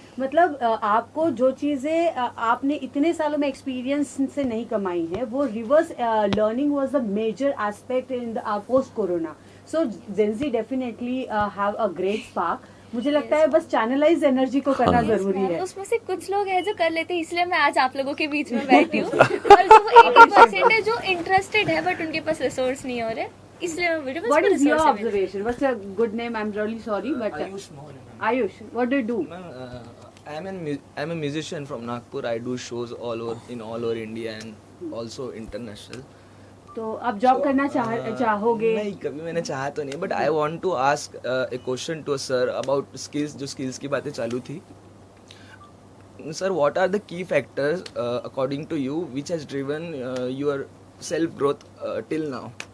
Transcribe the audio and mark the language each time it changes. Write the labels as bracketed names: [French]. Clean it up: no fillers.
[Hindi] मतलब आपको जो चीजें आपने इतने सालों में एक्सपीरियंस से नहीं कमाई है, वो [English] Reverse learning was the major aspect in the post corona. So Gen Z definitely have a great spark. [Hindi] मुझे लगता है बस चैनलाइज एनर्जी को करना जरूरी है. उसमें से कुछ लोग हैं जो कर लेते हैं, इसलिए मैं आज आप लोगों के बीच में बैठी हूँ. और जो 80% है जो इंटरेस्टेड है बट उनके पास रिसोर्स नहीं हो रहे, इसलिए मैं video. [English] What is your observation? What's your good name? I'm really sorry, but Ayush, what do you do? I'm a musician from Nagpur. I do shows all over India and also international. [Hindi] तो आप job करना चाहोगे? नहीं, कभी मैंने चाहा तो नहीं, but [English] I want to ask a question to sir about skills. [Hindi] जो स्किल्स की बातें चालू थी sir, [English] What are the key factors according to you which has driven your self growth till now?